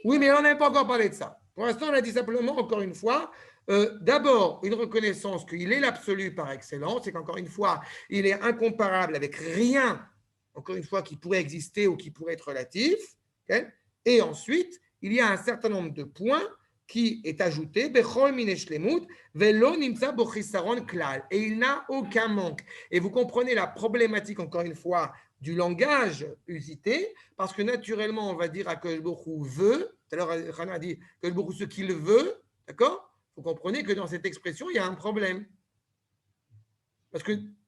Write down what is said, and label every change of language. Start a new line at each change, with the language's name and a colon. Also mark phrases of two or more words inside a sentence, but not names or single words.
French: Oui, mais on n'a pas encore parlé de ça. Pour l'instant, on a dit simplement, encore une fois, d'abord, une reconnaissance qu'il est l'absolu par excellence et qu'encore une fois, il est incomparable avec rien, encore une fois, qui pourrait exister ou qui pourrait être relatif. Okay? Et ensuite, il y a un certain nombre de points qui est ajouté,
Hebrew: בכל מיני שלמות, ולא נמצא בו חסרון כלל,
French: et il n'a aucun manque. Et vous comprenez la problématique, encore une fois, du langage usité, parce que naturellement, on va dire à
Hebrew: הקדוש ברוך הוא
French: veut, tout à l'heure, Rana a dit
Hebrew: הקדוש ברוך הוא
French: ce qu'il veut, d'accord? Vous comprenez que dans cette expression, il y a un problème.